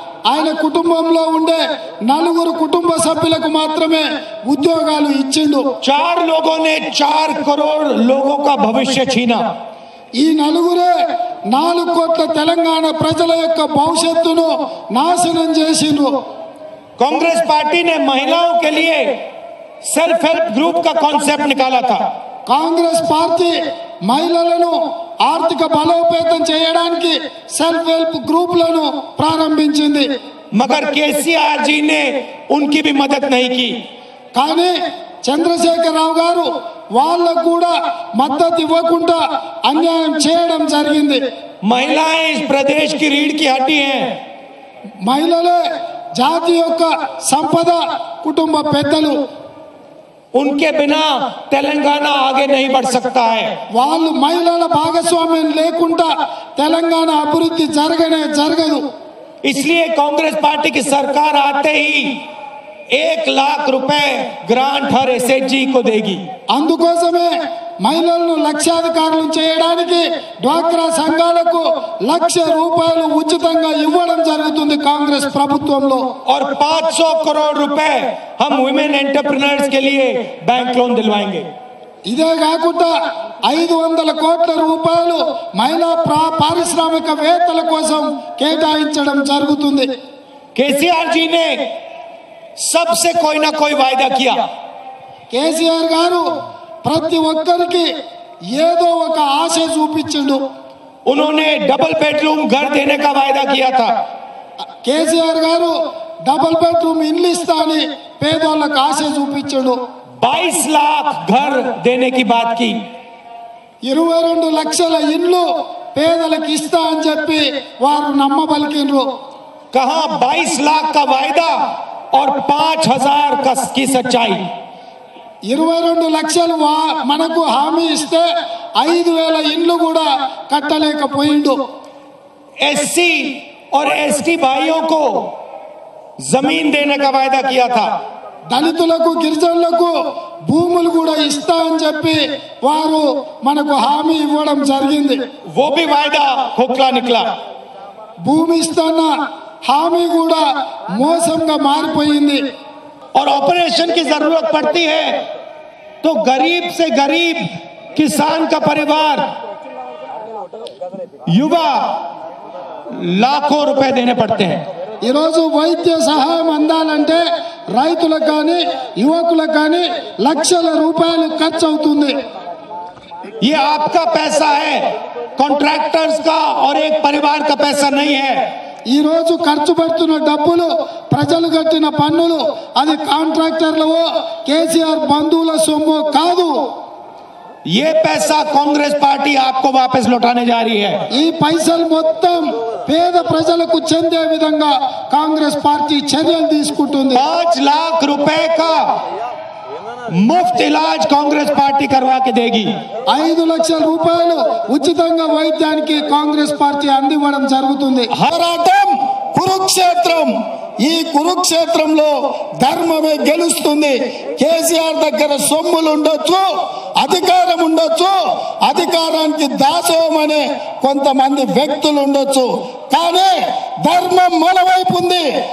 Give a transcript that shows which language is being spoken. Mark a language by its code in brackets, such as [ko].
[te] ఆయన కుటుంబంలో ఉండే 4 కుటుంబ సభ్యులకు మాత్రమే ఉద్యోగాలు ఇచ్చిండు. [hi] 4 लोगों ने 4 करोड़ लोगों का भविष्य छीना. [te] ఈ నలుగురే 4 కోట్ల తెలంగాణ ప్రజల యొక్క భవిష్యత్తును నాశనం చేసిండ్రు. [hi] कांग्रेस पार्टी ने महिलाओं के लिए सेल्फ हेल्प ग्रुप का कॉन्सेप्ट निकाला था. [te] కాంగ్రెస్ పార్టీ మహిళలను ఆర్థిక బలోపేతం చేయడానికి సెల్ఫ్ హెల్ప్ గ్రూపులను ప్రారంభించింది. [hi] मगर केसीआर जी ने उनकी भी मदद नहीं की. [te] కానీ చంద్రశేఖరరావు గారు వాళ్ళకు కూడా మద్దతు ఇవ్వకుండా అన్యాయం చేయడం జరిగింది. [hi] महिलाएं इस प्रदेश की रीढ़ की हड्डी हैं. [te] మహిళలే జాతి యొక్క సంపద, కుటుంబ పెద్దలు. [hi] उनके बिना तेलंगाना आगे नहीं बढ़ सकता है. [te] వాళ్ళు మహిళల భాగస్వామ్యం లేకుండా తెలంగాణ అభివృద్ధి జరగదు. [hi] इसलिए कांग्रेस पार्टी की सरकार आते ही 1 लाख रुपए ग्रांट हर एसएचजी को देगी. [te] అందుకోసమే మహిళలను లక్షాధికారులు చేయడానికి డ్వాక్రా సంఘాలకు ₹1,00,000 ఉచితంగా ఇవ్వడం జరుగుతుంది కాంగ్రెస్ ప్రభుత్వంలో. [hi] और 500 करोड़ रुपए हम वुमेन एंटरप्रेन्योर्स के लिए बैंक लोन दिलवाएंगे. [te] ఇదే కాకుండా 500 కోట్ల రూపాయలు మహిళా పారిశ్రామికవేత్తల కోసం కేటాయించడం జరుగుతుంది. [hi] केसीआर जी ने सबसे कोई ना कोई वायदा किया. [te] కేసీఆర్ గారు ప్రతి ఒక్కరికి ఏదో ఒక ఆశ చూపించిండు. [hi] उन्होंने डबल बेडरूम घर देने का वायदा किया था. [te] కేసీఆర్ గారు డబుల్ బెడ్రూమ్ ఇల్లు ఇస్తా అని పేదోళ్ళకు ఆశ చూపించిండు. [hi] 22 लाख घर देने की बात की. [te] 22 లక్షల ఇల్లు పేదలకు ఇస్తా అని చెప్పి వారు నమ్మబలికిండ్రు. [hi] कहां 22 लाख का वायदा और 5,000 की सच्चाई. [te] 22 లక్షలు మనకు హామీ ఇస్తే 5,000 ఇండ్లు కూడా కట్టలేకపోయిండు. [hi] एससी और एसटी भाइयों को जमीन देने का वायदा किया था. [te] దళితులకు గిరిజనులకు భూములు కూడా ఇస్తా అని చెప్పి వారు మనకు హామీ ఇవ్వడం జరిగింది. [hi] वो भी वायदा खोखला निकला. [te] భూమి ఇస్తాన్న హామీ కూడా మోసంగా మారిపోయింది. [hi] और ऑपरेशन की जरूरत पड़ती है तो गरीब से गरीब किसान का परिवार युवा लाखों रुपए देने पड़ते हैं. [te] ఈరోజు వైద్య సహాయం అందాలంటే రైతులకు కానీ యువకులకు కానీ లక్షల రూపాయలు ఖర్చు అవుతుంది. [hi] ये आपका पैसा है, कॉन्ट्रैक्टर्स का और एक परिवार का पैसा नहीं है. [te] ఈ రోజు ఖర్చు పెడుతున్న డబ్బులు ప్రజలు కట్టిన పన్నులు అది కాంట్రాక్టర్లవో కేసీఆర్ బంధువుల సొమ్ము కాదు. [hi] ये पैसा कांग्रेस पार्टी आपको वापस लौटाने जा रही है. [te] ఈ పైసలు మొత్తం పేద ప్రజలకు చెందే విధంగా కాంగ్రెస్ పార్టీ చర్యలు తీసుకుంటుంది. [hi] 5 लाख रुपए का मुफ्त इलाज कांग्रेस पार्टी करवा के देगी. [te] 5 లక్షల రూపాయలు ఉచితంగా వైద్యానికి కాంగ్రెస్ పార్టీ అందివ్వడం జరుగుతుంది. పోరాటం కురుక్షేత్రం. ఈ కురుక్షేత్రంలో ధర్మమే గెలుస్తుంది. కేసీఆర్ దగ్గర సొమ్ములు ఉండొచ్చు, అధికారం ఉండొచ్చు, అధికారానికి దాసోమనే కొంతమంది వ్యక్తులు ఉండొచ్చు, కానీ ధర్మం మన వైపు ఉంది.